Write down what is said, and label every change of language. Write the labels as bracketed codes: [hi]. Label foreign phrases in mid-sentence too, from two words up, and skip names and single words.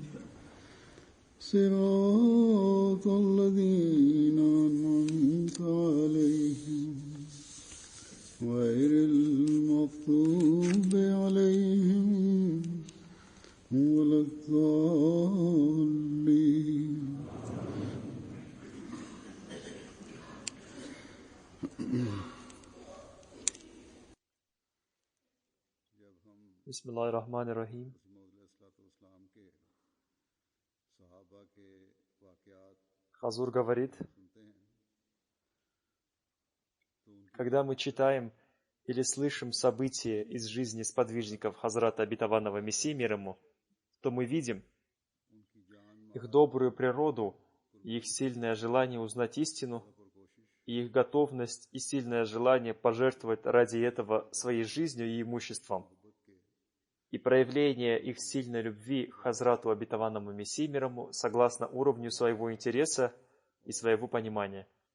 [ar] صراط الذين أنعمت عليهم غير المغضوب عليهم ولا الضالين. بسم الله الرحمن الرحيم. [ru] Хазур говорит, когда мы читаем или слышим события из жизни сподвижников Хазрата Обетованного Мессии мир ему, то мы видим их добрую природу и их сильное желание узнать истину, и их готовность и сильное желание пожертвовать ради этого своей жизнью и имуществом, и проявление их сильной любви к Хазрату Обетованному Мессии мир ему согласно уровню своего интереса и своего понимания.